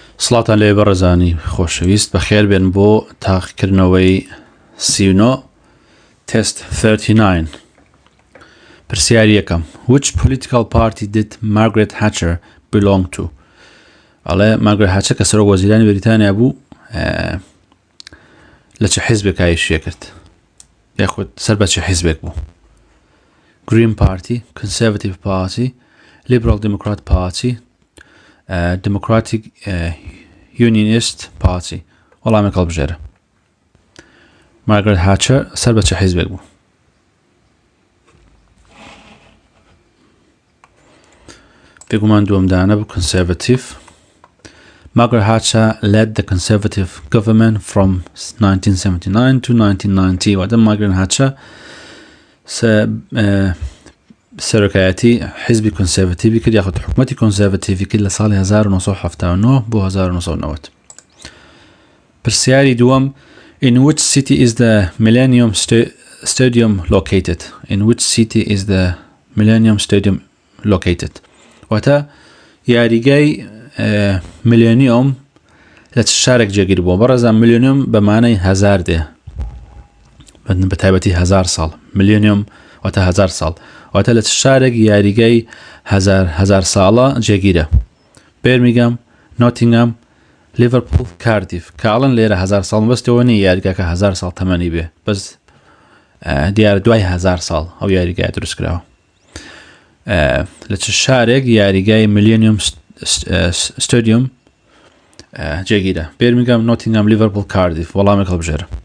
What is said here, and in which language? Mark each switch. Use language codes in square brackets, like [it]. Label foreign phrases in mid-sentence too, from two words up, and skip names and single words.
[ckb] سڵاتان لێ بەڕێزانی خۆشەویست بەخێر بێن بۆ تاقیکردنەوەی 39 تست 39 پرسیاری یەکەم [en] Which political party did Margaret Thatcher belong to؟ [ckb] ئەڵێ مارگرێت هاتچەر کە سەرۆک وەزیرانی بەریتانیا بوو لە چه حیزبێک ئایشیە کرد یاخود سەر بە چه حیزبێک بوو Green Party, Conservative Party, Liberal Democrat Party, Democratic Unionist Party وەڵامێک هەڵبژێرە مارگرێت هاتچەر سەر بە چه حیزبێک بوو پێگومان دووەمدانە بوو [en] Conservative Margaret Thatcher led the Conservative government from 1979 to 1990 [ckb] واتە مارگرێت هاتچەر سەرۆکایەتی حیزبی کۆنسێڤەتیڤی کرد یاخود حکومەتی کۆنسێڤەتیڤی کرد لە ساڵی 1979 بۆ 1990 پرسیاری دووەم [en] In which city is the Millennium Stadium located? In which city is the Millennium Stadium located? [ckb] واتە یاریگای میلیۆنیۆم لە چ شارێک جێگیر بووە بەڕێزان میلیۆنیۆم بەمانەی هەزار دێ بە تایبەتی 1000 ساڵ میلیۆنیۆم واتە 1000 ساڵ واتە لە چ شارێک یاریگای هەزار ساڵە جێگیرە بێرمیگام نۆتینگهام لیڤەرپوڵ کاردیف کاڵن لێرە 1000 ساڵ بەستەوە نیە یاریگاکە 1000 ساڵ تەمەنی بێ بەس دیارە دوای 1000 ساڵ ئەو یاریگای دروست کراوە لە چ شارێک یاریگای میلیۆنیۆم ستادیۆم جێگیرە بێرمیگام نۆتینگهام لیڤەرپوڵ کاردیف وەڵامێک هەڵبژێرە